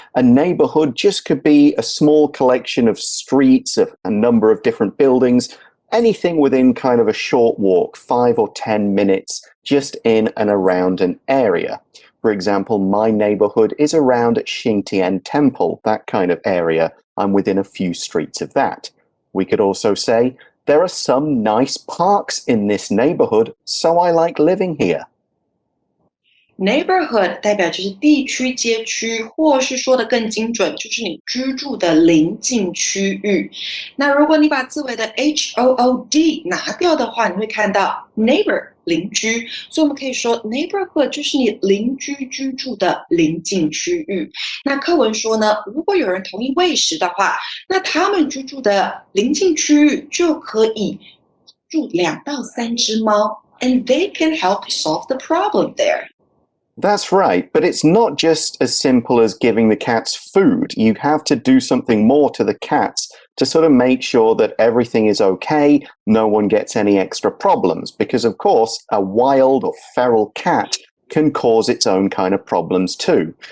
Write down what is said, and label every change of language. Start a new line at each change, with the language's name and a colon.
English: A neighborhood just could be a small collection of streets, of a number of different buildings, anything within kind of a short walk, 5 or 10 minutes, just in and around an area. For example, my neighborhood is around Xingtian Temple, that kind of area. I'm within a few streets of that. We could also say, there are some nice parks in this neighborhood, so I like living here.
Chinese: Neighborhood 代表就是地区、街区，或是说的更精准，就是你居住的邻近区域。那如果你把字尾的 HOOD 拿掉的话，你会看到 neighbor 邻居，所以我们可以说 neighborhood 就是你邻居居住的邻近区域。那课文说呢，如果有人同意喂食的话，那他们居住的邻近区域就可以住2到3只猫 ，
English: and they can help solve the problem there. That's right, but it's not just as simple as giving the cats food. You have to do something more to the cats to sort of make sure that everything is okay, no one gets any extra problems. Because, of course, a wild or feral cat can cause its own kind of problems too.